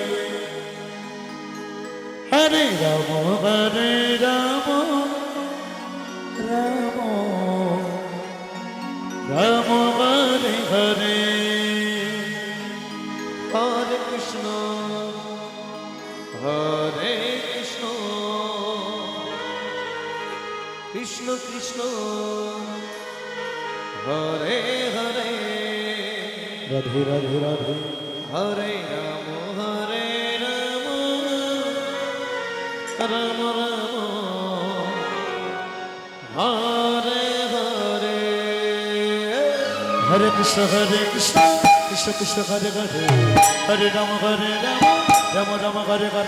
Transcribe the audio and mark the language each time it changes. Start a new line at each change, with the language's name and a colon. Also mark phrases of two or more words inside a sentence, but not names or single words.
Sanskrit: हरे राम राम हरे हरे हरे कृष्ण कृष्ण कृष्ण हरे हरे রাধে রাধে রাধে হরে রাম রাম রাম হরে হরে হরে কৃষ্ণ কৃষ্ণ কৃষ্ণ হরে হরে হরে রাম রাম রাম হরে হরে